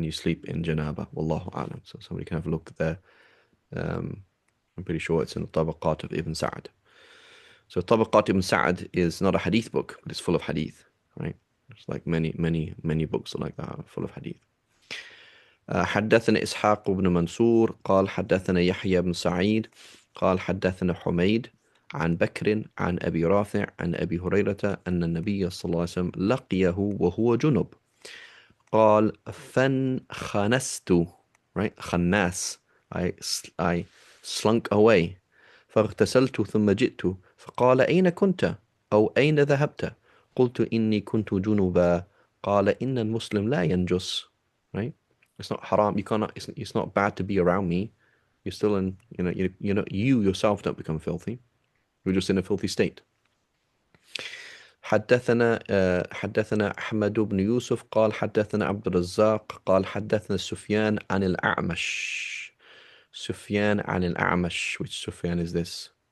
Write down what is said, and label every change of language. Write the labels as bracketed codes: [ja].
[en] And you sleep in janaba, wallahu alam. So somebody can have a look there. I'm pretty sure it's in the Tabaqat of Ibn Sa'd. So Tabaqat Ibn Sa'd is not a hadith book, but it's full of hadith, right? It's like many books are like that, full of hadith. [ar] حدثنا إسحاق بن منصور قال حدثنا يحيى بن سعيد قال حدثنا حميد عن بكر عن أبي رافع عن أبي هريرة أن النبي صلى الله عليه وسلم لقيه وهو جنب قال فانخنست, right? [en] خناس, I slunk away. [ar] فاغتسلت ثم جئت فقال أين كنت أو أين ذهبت قلت إني كنت جنبا قال إن المسلم لا ينجس, right? [en] It's not haram. You cannot. It's not bad to be around me. You're still in. You yourself don't become filthy. You're just in a filthy state. [ar] حدثنا أحمد بن يوسف قال حدثنا عبد الرزاق قال حدثنا سفيان عن الأعمش. Sufyan عن الأعمش. [en] Which Sufyan is this?